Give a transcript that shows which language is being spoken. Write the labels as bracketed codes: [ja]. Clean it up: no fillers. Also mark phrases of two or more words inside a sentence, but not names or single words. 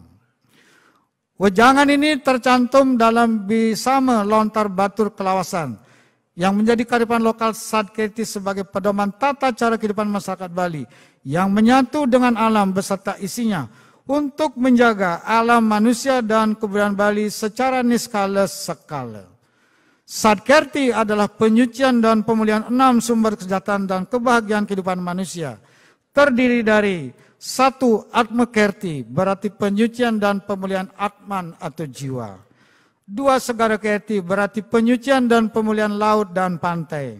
[id] Wejangan ini tercantum dalam Bisama Lontar Batur Kelawasan yang menjadi kearifan lokal Sadkerti sebagai pedoman tata cara kehidupan masyarakat Bali yang menyatu dengan alam beserta isinya untuk menjaga alam manusia dan kebudayaan Bali secara niskala sekala. Sadkerti adalah penyucian dan pemulihan 6 sumber kesejahteraan dan kebahagiaan kehidupan manusia. Terdiri dari 1. Atmakerti, berarti penyucian dan pemulihan atman atau jiwa. 2. Segara Kerti, berarti penyucian dan pemulihan laut dan pantai.